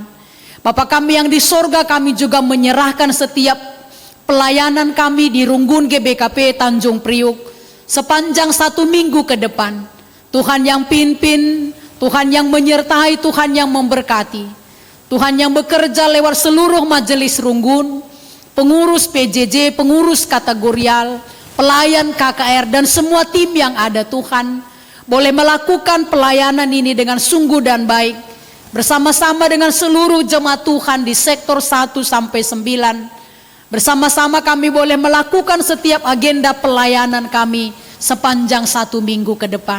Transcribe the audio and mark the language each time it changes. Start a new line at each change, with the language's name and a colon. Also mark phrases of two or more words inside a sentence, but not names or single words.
Indonesian: Bapa kami yang di sorga, kami juga menyerahkan setiap pelayanan kami di Runggun GBKP Tanjung Priuk sepanjang 1 minggu ke depan. Tuhan yang pimpin, Tuhan yang menyertai, Tuhan yang memberkati, Tuhan yang bekerja lewat seluruh majelis Runggun, pengurus PJJ, pengurus kategorial, pelayan KKR dan semua tim yang ada. Tuhan boleh melakukan pelayanan ini dengan sungguh dan baik bersama-sama dengan seluruh jemaat Tuhan di sektor 1 sampai 9. Bersama-sama kami boleh melakukan setiap agenda pelayanan kami sepanjang 1 minggu ke depan.